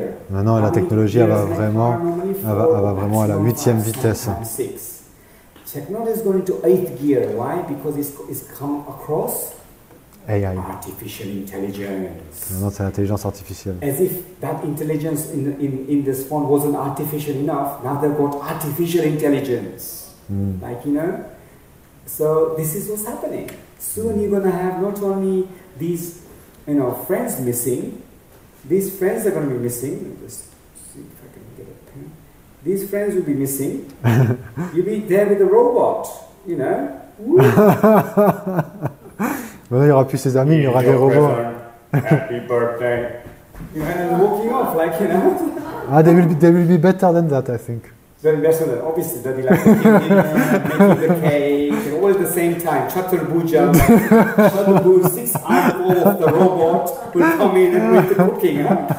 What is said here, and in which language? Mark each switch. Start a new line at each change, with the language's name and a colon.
French: Maintenant, la technologie elle va vraiment à la 8e vitesse.
English: Technology is going to 8th gear. Why? Because it's come across AI. Artificial intelligence.
French: Maintenant, c'est l'intelligence artificielle.
English: As if that intelligence in this phone wasn't artificial enough, now they've got artificial intelligence. Like, you know? So this is what's happening. Soon you're going to have not only these, you know, friends missing, these friends are going to be missing. Just see if I can get a pen. These friends will be missing. You'll be there with a robot, you know?
French: Maintenant, il n'y aura plus ses amis, il y aura des robots.
English: Happy birthday. You know, and walking off, like, you know? They will be better than that, I think. Very better than, obviously, they'll be like cooking dinner, making the cake, and all at the same time. Chaturbuja, Chaturbuja, 6 eyeballs of the robot will come in and make the cooking, huh?